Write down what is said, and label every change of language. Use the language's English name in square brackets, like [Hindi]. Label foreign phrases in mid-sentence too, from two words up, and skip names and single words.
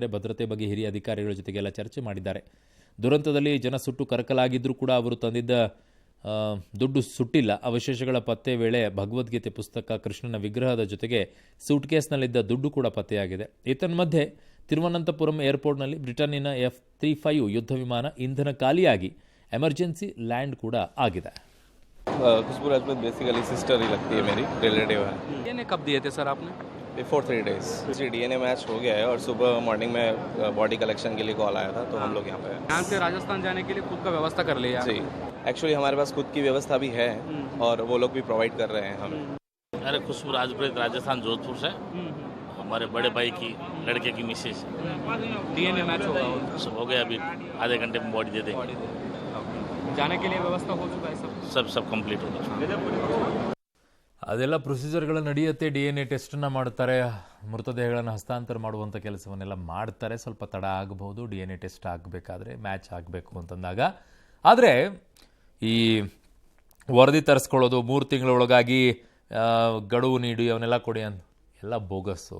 [Kannada] ಭದ್ರತೆ ಬಗ್ಗೆ ಹಿರಿಯ ಅಧಿಕಾರಿಗಳ ಜೊತೆಗೆಲ್ಲ ಚರ್ಚೆ ಮಾಡಿದ್ದಾರೆ. ದುರಂತದಲ್ಲಿ ಜನ ಸುಟ್ಟು ಕರಕಲಾಗಿದ್ದರೂ ಕೂಡ ಅವರು ತಂದಿದ್ದ ದುಡ್ಡು ಸುಟ್ಟಿಲ್ಲ. ಅವಶೇಷಗಳ ಪತ್ತೆ ವೇಳೆ ಭಗವದ್ಗೀತೆ ಪುಸ್ತಕ, ಕೃಷ್ಣನ ವಿಗ್ರಹದ ಜೊತೆಗೆ ಸೂಟ್ಕೇಸ್ನಲ್ಲಿದ್ದ ದುಡ್ಡು ಕೂಡ ಪತ್ತೆಯಾಗಿದೆ. ಏತನ್ಮಧ್ಯೆ ತಿರುವನಂತಪುರಂ ಏರ್ಪೋರ್ಟ್ನಲ್ಲಿ ಬ್ರಿಟನ್ನಿನ F-35 ಯುದ್ಧ ವಿಮಾನ ಇಂಧನ ಖಾಲಿಯಾಗಿ [English] emergency land [Kannada] ಕೂಡ ಆಗಿದೆ. [Hindi] खुशबू राजपूत [English] basically sister [Hindi] ही लगती है मेरी, रिलेटिव है। डीएनए कब दिए थे सर आपने? [English] before 3 days [Hindi] जी DNA मैच हो गया है और सुबह मॉर्निंग में [English] body collection [Hindi] के लिए कॉल आया था, तो हम लोग यहाँ पे हैं। यहाँ से राजस्थान जाने के लिए खुद का व्यवस्था कर लिया? जी, एक्चुअली हमारे पास खुद की व्यवस्था भी है और वो लोग भी प्रोवाइड कर रहे हैं हमें। अरे खुशबू राजपूत राजस्थान जोधपुर से, हमारे बड़े भाई की लड़के की मिसेज। डीएनए मैच होगा? सब हो गया, अभी आधे घंटे में बॉडी दे देंगे। जाने के लिए व्यवस्था हो चुका है? सब कंप्लीट हो चुका। [Kannada] ಅದೆಲ್ಲ ಪ್ರೊಸೀಜರ್ಗಳು ನಡೆಯುತ್ತೆ. DNA ಟೆಸ್ಟನ್ನು ಮಾಡ್ತಾರೆ, ಮೃತದೇಹಗಳನ್ನು ಹಸ್ತಾಂತರ ಮಾಡುವಂಥ ಕೆಲಸವನ್ನೆಲ್ಲ ಮಾಡ್ತಾರೆ. ಸ್ವಲ್ಪ ತಡ ಆಗಬಹುದು [English] DNA test [Kannada] ಆಗಬೇಕಾದ್ರೆ, ಮ್ಯಾಚ್ ಆಗಬೇಕು ಅಂತಂದಾಗ. ಆದರೆ ಈ ವರದಿ ತರಿಸ್ಕೊಳ್ಳೋದು 3 ತಿಂಗಳ ಒಳಗಾಗಿ ಗಡುವು ನೀಡಿ ಅವನ್ನೆಲ್ಲ ಕೊಡಿ ಅಂತ ಎಲ್ಲ ಬೋಗಸ್ಸು.